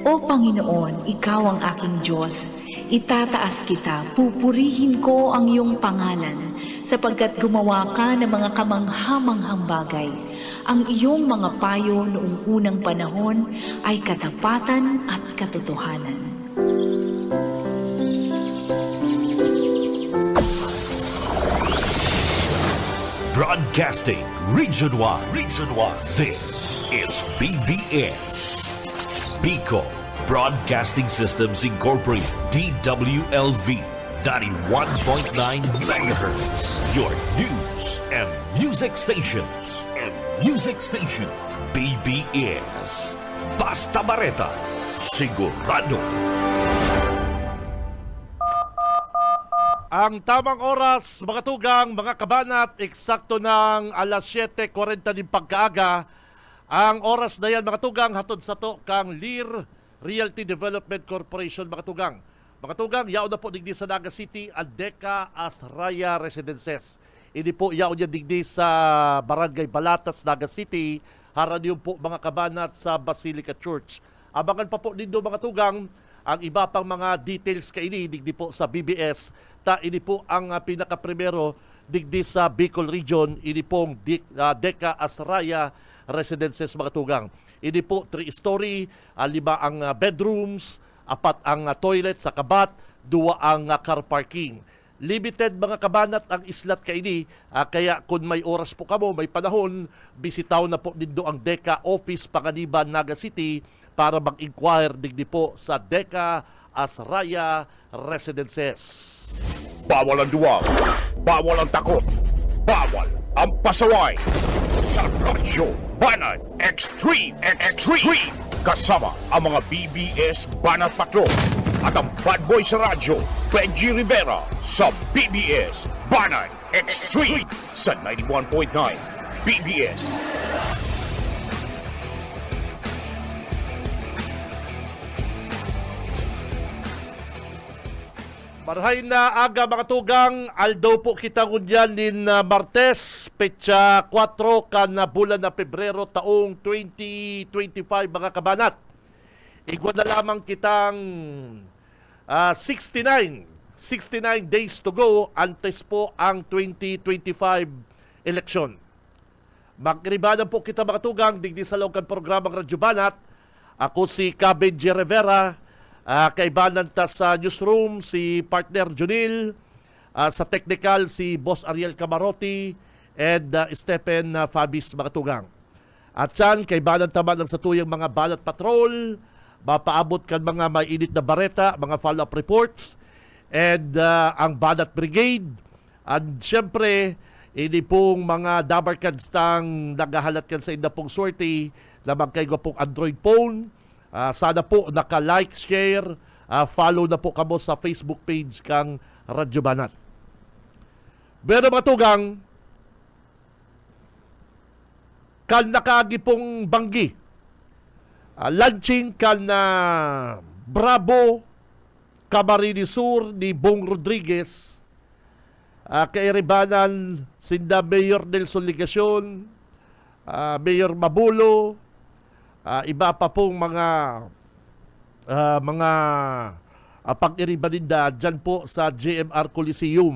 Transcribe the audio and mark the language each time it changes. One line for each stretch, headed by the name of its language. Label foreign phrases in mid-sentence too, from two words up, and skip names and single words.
Filipino: O Panginoon, Ikaw ang aking Diyos, itataas kita, pupurihin ko ang iyong pangalan, sapagkat gumawa ka ng mga kamanghamanghang bagay. Ang iyong mga payo noong unang panahon ay katapatan at katotohanan.
English: Broadcasting Region 1. This is BBS. Bicol Broadcasting Systems Incorporated. DWLV 91.9 megahertz. Your news and music stations.
Bikol: BBS. Basta Bareta. Sigurado. Ang tamang oras, mga tugang, mga kabanat, eksakto ng alas 7:40 ng pagkaaga. Ang oras na yan, mga tugang, hatod sa to kang Lear Realty Development Corporation, mga tugang. Mga tugang, yaon na po digdi sa Naga City, Adeka Asraya Residences. Ini po yaon niya digdi sa Barangay Balatas, Naga City. Haran yung po mga kabanat sa Basilica Church. Abangan pa po din do, mga tugang, ang iba pang mga details kaini digdi po sa BBS. Ini po ang pinaka-primero digdi sa Bicol Region. Ini pong Deka Asraya Residences, mga tugang. Ini po 3-story, 5 ang bedrooms, 4 ang toilet sa kabat, 2 ang
English: car parking.
Bikol: Limited, mga kabanat, ang islat kaini. Kaya kung may oras po kamo, may panahon, bisitaw na po din do ang Deka Office Panganiban, Naga City, para mag-inquire digdi po sa Deka Asraya Residences.
Filipino: Bawal ang duwag, bawal ang takot, bawal ang pasaway. Sa Radyo Banat Extreme. Kasama ang mga BBS Banat Patrol at ang bad boy sa radyo, Benji Rivera, sa BBS Banat Extreme sa 91.9 BBS.
Bikol: Marhay na aga, mga tugang, aldaw po kita ngunyan nin Martes, petsa 4 kan na bulan na Pebrero taong 2025, mga kabanat. Igwa na lamang kitang 69
English: days to go
Bikol: antes po ang 2025 eleksyon. Magribanan po kita, mga tugang, digdi sa loob kan programang Radyo Banat. Ako si Benji Rivera. Kaibanan ta sa newsroom si partner Junil, sa technical si Boss Ariel Camarotti and Stephen Fabis, mga tugang. At yan, kaibanan ta man sa tuyang mga Banat Patrol, mapaabot kan mga mainit na bareta, mga
English: follow-up reports,
Bikol: and ang Banat Brigade. At syempre, hindi pong mga dabarkads tang nagahalat kan sa inda pong swerte na magkaigwa pong Android phone. Sana po naka-like, share, follow na po kamo sa Facebook page kang Radyo Banat. Pero, mga tugang, kan nakagi pong banggi, launching kan na Bravo Camarines Sur ni Bong Rodriguez, kairibanan sinda Mayor Nelson Ligacion, Mayor Mabulo, iba pa pong mga pag-iribaninda dyan po sa JMR Coliseum.